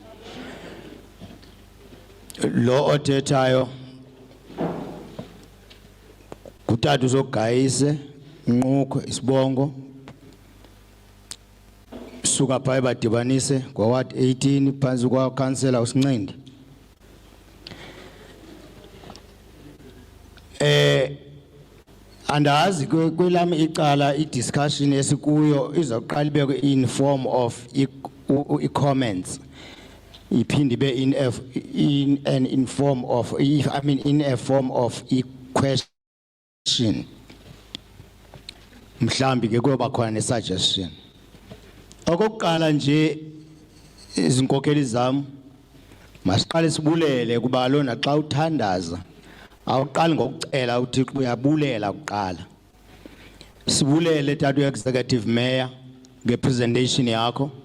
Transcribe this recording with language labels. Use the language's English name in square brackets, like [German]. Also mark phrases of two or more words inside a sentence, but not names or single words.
[Xhosa] Lo othethayo Kutata uzogayise Nquko Isibongo suka phaa badibanise kwa ward 18 phansi kwa councillor uSincindi. Andazi kwelami icala idiscussion esikuyo izaqala ibekwe [English] in form of comments [Xhosa] iphinde ibe [English] in a form of a question [Xhosa] mhlambi ke kuba khona ne suggestion okokuqala nje izinkokheli zami masiqale sibulele kuba lona xa uthandaza awuqali ngokucela uThixo uyabulela kuqala sibulele tatu [English] executive mayor [Xhosa] ngepresentation yakho